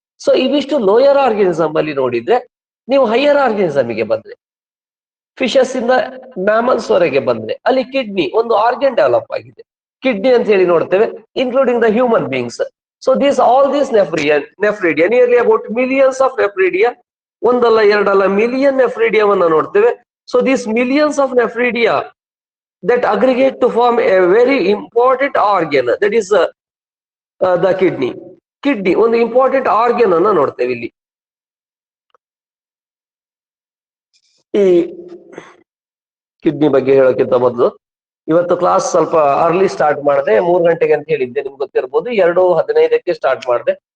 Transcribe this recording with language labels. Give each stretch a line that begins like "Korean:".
Kannada: So ಇವಿಷ್ಟು lower organism ಅಲ್ಲಿ ನೋಡಿದ್ರೆ, ನೀವು ಹೈಯರ್ ಆರ್ಗನಿಸಮ್ಗೆ ಬಂದ್ರೆ, ಫಿಶಸ್ ಇಂದ ಮ್ಯಾಮಲ್ಸ್ ವರೆಗೆ ಬಂದ್ರೆ, ಅಲ್ಲಿ ಕಿಡ್ನಿ ಒಂದು ಆರ್ಗನ್ ಡೆವಲಪ್ ಆಗಿದೆ. ಕಿಡ್ನಿ ಅಂತ ಹೇಳಿ ನೋಡ್ತೇವೆ,
English: Including the human beings. So all these nephridia nearly about millions of nephridia,
Kannada: ಒಂದಲ್ಲ ಎರಡಲ್ಲ ಮಿಲಿಯನ್ ನೆಫ್ರಿಡಿಯಾವನ್ನ ನೋಡ್ತೇವೆ.
English: So these millions of nephridia that aggregate to form a very important organ, that is the kidney.
Kannada: Kidney ಒಂದು important organ ಅನ್ನ ನೋಡ್ತೇವೆ ಇಲ್ಲಿ. ಈ kidney ಬಗ್ಗೆ ಹೇಳೋಕ್ಕಿಂತ ಮೊದಲು, ಇವತ್ತು ಕ್ಲಾಸ್ ಸ್ವಲ್ಪ ಅರ್ಲಿ ಸ್ಟಾರ್ಟ್ ಮಾಡಿದೆ. 3 ಗಂಟೆಗೆ ಅಂತ ಹೇಳಿದ್ದೆ, ನಿಮ್ಗೆ ಗೊತ್ತಿರ್ಬೋದು. 2:15ಕ್ಕೆ ಸ್ಟಾರ್ಟ್ ಮಾಡಿದೆ.